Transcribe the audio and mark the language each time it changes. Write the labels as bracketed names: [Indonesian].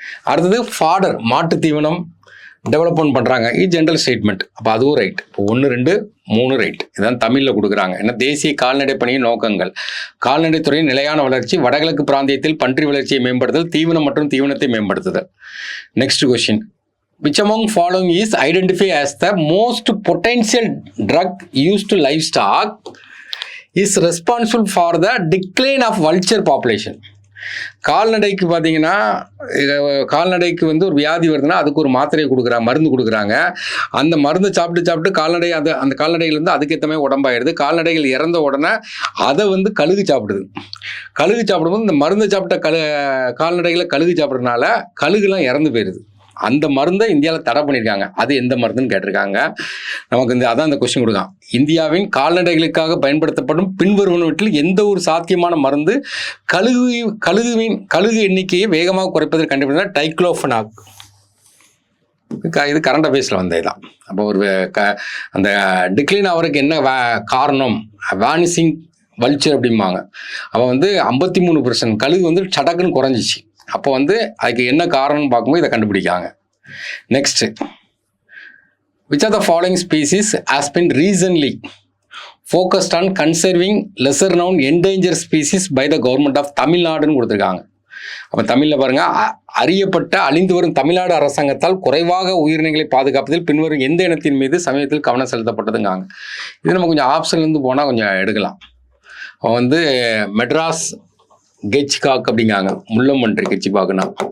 [Tamil] அடுத்தது ஃபாடர், மாட்டு தீவனம் டெவலப்மெண்ட் பண்ணுறாங்க. இது ஜென்ரல் ஸ்டேட்மெண்ட். அப்போ அதுவும் ரைட். இப்போ 1, 2, 3 ரைட். இதுதான் தமிழில் கொடுக்குறாங்க. ஏன்னா தேசிய கால்நடை பணியின் நோக்கங்கள்: கால்நடைத்துறையின் நிலையான வளர்ச்சி, வடகிழக்கு பிராந்தியத்தில் பன்றி வளர்ச்சியை மேம்படுத்தல், தீவனம் மற்றும் தீவனத்தை மேம்படுத்துதல். [English] Next question, which among following is identified as the most potential drug used to livestock is responsible for the decline of vulture population. [Tamil] கால்நடைக்கு பார்த்தீங்கன்னா கால்நடைக்கு வந்து ஒரு வியாதி வருதுன்னா அதுக்கு ஒரு மாத்திரையை கொடுக்குறாங்க, மருந்து கொடுக்குறாங்க. அந்த மருந்து சாப்பிட்டு கால்நடை அந்த கால்நடைகள் அதுக்கேற்ற மாதிரி உடம்பாயிடுது. கால்நடைகள் இறந்த உடனே அதை வந்து கழுகு சாப்பிடுது. கழுகு சாப்பிடும்போது இந்த மருந்து சாப்பிட்ட கால்நடைகளை கழுகு சாப்பிட்றதுனால கழுகுலாம் இறந்து போயிடுது. அந்த மருந்தை இந்தியாவில் தடை பண்ணியிருக்காங்க. அது எந்த மருந்துன்னு கேட்டிருக்காங்க. நமக்கு அதான் இந்த கொஸ்டின் கொடுக்கான். இந்தியாவின் கால்நடைகளுக்காக பயன்படுத்தப்படும் பின்வருவனவற்றில் எந்த ஒரு சாத்தியமான மருந்து கழுகு எண்ணிக்கையை வேகமாக குறைப்பதற்கு கண்டுபிடிச்சா டைக்ளோஃபெனாக். இது கரண்ட் அஃபேர்ஸில் வந்த இதுதான். அப்போ ஒரு அந்த டிக்ளைன் ஆகிறதுக்கு என்ன காரணம், வானிசிங் வல்ச்சர் அப்படிம்பாங்க. அப்போ வந்து 53% கழுகு வந்து சடக்குன்னு குறைஞ்சிச்சு. அப்போ வந்து அதுக்கு என்ன காரணம்னு பார்க்கும்போது இதை கண்டுபிடிக்காங்க. [English] next, which are the following species has been recently focused on conserving lesser known endangered species by the government of [Tamil] தமிழ்நாடுன்னு கொடுத்துருக்காங்க. அப்போ தமிழில் பாருங்க, அறியப்பட்ட அழிந்து வரும் தமிழ்நாடு அரசாங்கத்தால் குறைவாக உயிரினங்களை பாதுகாப்பதில் பின்வரும் எந்த இனத்தின் மீது சமயத்தில் கவனம் செலுத்தப்பட்டதுங்காங்க. இது நம்ம கொஞ்சம் ஆப்ஷன்லேருந்து போனால் கொஞ்சம் எடுக்கலாம். அவன் வந்து மெட்ராஸ் கெச்சிகாக் அப்படிங்காங்க, முள்ளம்பன்றி கெச்சிபாக்குன்னா.